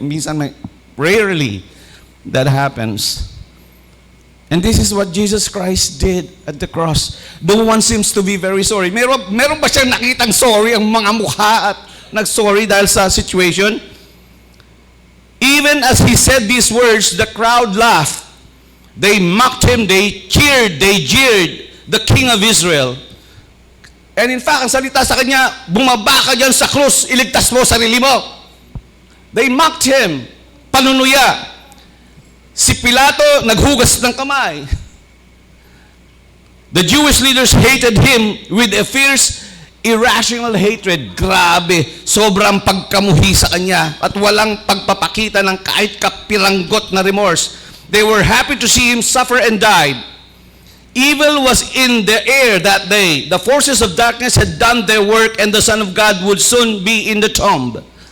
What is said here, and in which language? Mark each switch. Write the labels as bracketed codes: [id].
[en] Minsan, rarely that happens. And this is what Jesus Christ did at the cross. No one seems to be very sorry. [tl] Meron ba siyang nakitang sorry ang mga mukha at nag-sorry dahil sa situation? [en] Even as he said these words, the crowd laughed. They mocked him, they cheered, they jeered the King of Israel. And in fact, [tl] ang salita sa kanya, bumaba ka dyan sa krus, iligtas mo sarili mo. [en] They mocked him, [tl] panunuya. Si Pilato, naghugas ng kamay. [en] The Jewish leaders hated him with a fierce, irrational hatred. [tl] Grabe, sobrang pagkamuhi sa kanya at walang pagpapakita ng kahit kapiranggot na remorse. [en] They were happy to see him suffer and die. Evil was in the air that day. The forces of darkness had done their work and the Son of God would soon be in the tomb.